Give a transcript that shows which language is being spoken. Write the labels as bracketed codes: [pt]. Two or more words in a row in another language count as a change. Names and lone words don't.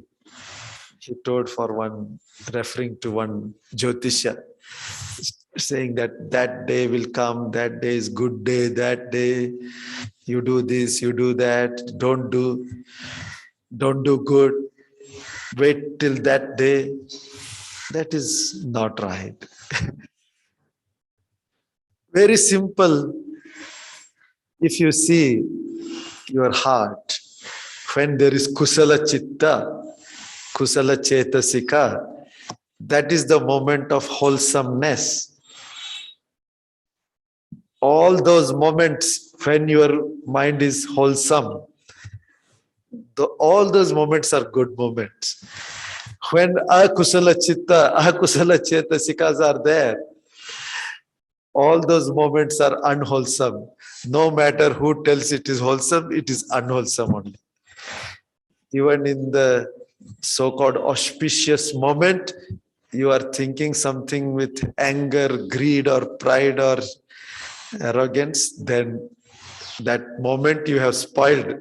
[en] He told for one, referring to one Jyotisha, saying that day will come, that day is good day, that day you do this, you do that, don't do good, wait till that day. That is not right. Very simple. If you see your heart, when there is [pi] kusala chitta, kusala chetasika, [en] that is the moment of wholesomeness. All those moments when your mind is wholesome, all those moments are good moments. When [pi] akusala chitta, akusala chetasikas [en] are there, all those moments are unwholesome. No matter who tells it is wholesome, it is unwholesome only. Even in the so-called auspicious moment, you are thinking something with anger, greed, or pride, or arrogance, then that moment you have spoiled.